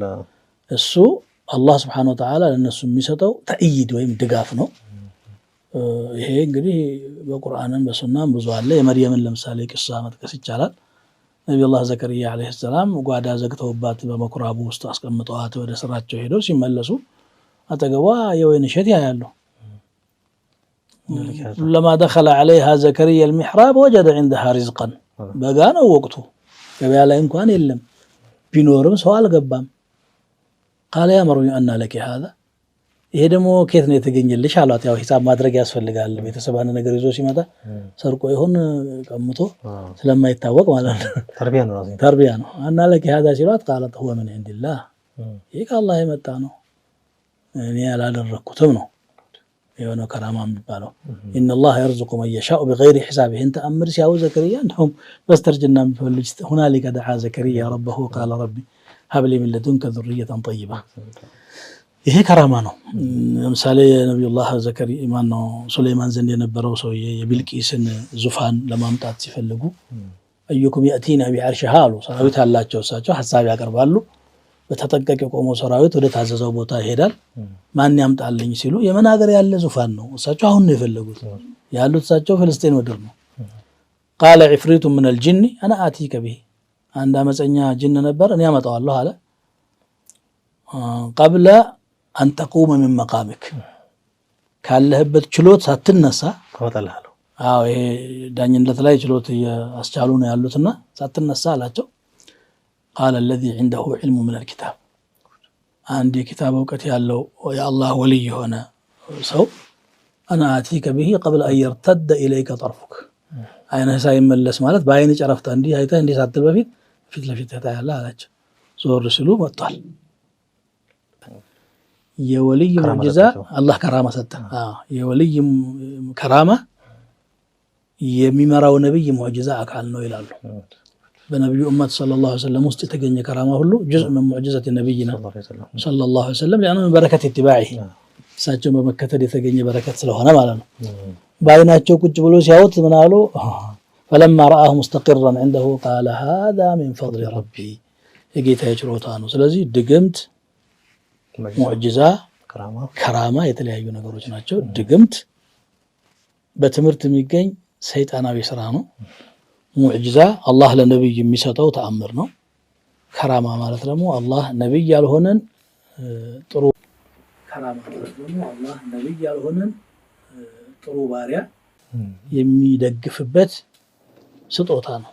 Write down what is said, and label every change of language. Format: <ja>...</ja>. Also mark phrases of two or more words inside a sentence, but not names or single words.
<am>እሱ አላህ</am> <ar>سبحانه وتعالى</ar> <am>ለነሱ የሚሰጠው ተእይድ ወይም ድጋፍ ነው። ይሄ እንግዲህ በቁርአንም በሱናም ብዙ አለ። የመርየምን ለምሳሌ ቅሷ መጥቀስ ይቻላል። ነብዩላህ ዘከሪያ</am> <ar>عليه السلام</ar> <am>ጓዳ ዘግተውባት በመኩራቡ ውስጥ አስቀምጠዋት ወደ ስራቸው ሄደው ሲመለሱ አጠገቧ የወይን እሸት ያያሉ።</am> <ar>لما دخل عليها زكريا المحراب وجد عندها رزقا</ar> <am>በጋ ነው ወቅቱ፣ ገበያ ላይ እንኳን የለም፣ ቢኖርም ሰው አልገባም።</am> <ar>قال يا مريم أن لك هذا</ar> <am>ይሄ ደግሞ ከየት ነው የተገኘልሽ አሏት። ያው ሂሳብ ማድረግ ያስፈልጋል። ቤተሰባን ነገር ይዞ ሲመጣ ሰርቆ ይሁን ቀምቶ ስለማይታወቅ ማለት ነው። ተርቢያ ነው።</am> <ar>أن لك</ar> <am>هذا ሲሏት</am> <ar>قالت هو من عند الله</ar> <am>ይሄ ከአላህ የመጣ ነው፣ እኔ ያላደረኩትም ነው። የሆነ ከራማ የሚባለው</am> <ar>إن الله يرزق من يشاء بغير حساب። انت امر</ar> <am>ሲያው ዘከሪያ እንደውም በስተርጅና የሚፈልጅ</am> <ar>هنالك دعا زكريا ربه قال ربي هب لي من لدنك ذرية طيبة።</ar> <am>ይሄ ከራማ ነው። ለምሳሌ ነብዩላህ ዘከሪያ ማነው ሱለይማን ዘንድ የነበረው ሰውዬ የቢልቂስን ዙፋን ለማምጣት ሲፈልጉ</am> <ar>أيكم يأتيني بعرشها</ar> <am>አሉ። ሰራዊት አላቸው፣ እሳቸው ሐሳብ ያቀርባሉ። በተጠንቀቅ የቆመው ሰራዊት ወደ ታዘዘው ቦታ ይሄዳል። ማን ያምጣልኝ ሲሉ የመን ሀገር ያለ ዙፋን ነው። እሳቸው አሁን ነው የፈለጉት። ያሉት እሳቸው ፍልስጤን ምድር ነው።</am> <ar>قال عفريت من الجن انا اتيك به።</ar> <am>አንድ አመፀኛ ጅን ነበር፣ እኔ አመጣዋለሁ አለ።</am> <ar>قبل أن تقوم من مقامك</ar> <am>ካለህበት ችሎት ሳትነሳ አወጣልሃለሁ። ይሄ ዳኝነት ላይ ችሎት ያስቻሉ ነው ያሉትና ሳትነሳ አላቸው።</am> <ar>قال الذي عنده علم من الكتاب</ar> <am>አንድ የኪታብ ዕውቀት ያለው የአላህ ወልይ የሆነ ሰው</am> <ar>أنا آتيك به قبل أن يرتد إليك طرفك።</ar> <am>አይነህ ሳይመለስ ማለት በአይን ጨረፍታ እንዲህ አይተህ እንዲህ ሳትል በፊት ፊት ለፊት ታያለህ አላቸው። ዞር ሲሉ መጥቷል። የወልይ ሙዕጂዛ አላህ ከራማ ሰጠ። የወልይ ከራማ የሚመራው ነብይ ሙዕጂዛ አካል ነው ይላሉ። በነብዩ ኡመት</am> <ar>صلى الله عليه وسلم</ar> <am>ውስጥ የተገኘ ከራማ ሁሉ</am> <ar>جزء من معجزات نبينا صلى الله عليه وسلم</ar> <am>ለአንዱ በረከት ኢትባዒ እሳቸው በመከተል የተገኘ በረከት ስለሆነ ማለት ነው። በአይናቸው ቁጭ ብሎ ሲያዩት ምን አሉ?</am> <ar>فلما رآه مستقرا عنده قال هذا من فضل ربي የጌታዬ</ar> <am>ችሮታ ነው። ስለዚህ ድግምት፣ ሙዕጂዛ፣ ከራማ የተለያዩ ነገሮች ናቸው። ድግምት በትምህርት የሚገኝ ሰይጣናዊ ስራ ነው። ሙዕጂዛ አላህ ለነብይ የሚሰጠው ተአምር ነው። ከራማ ማለት ደግሞ አላህ ነብይ ያልሆነን ጥሩ ጥሩ ባሪያ የሚደግፍበት ስጦታ ነው።</am>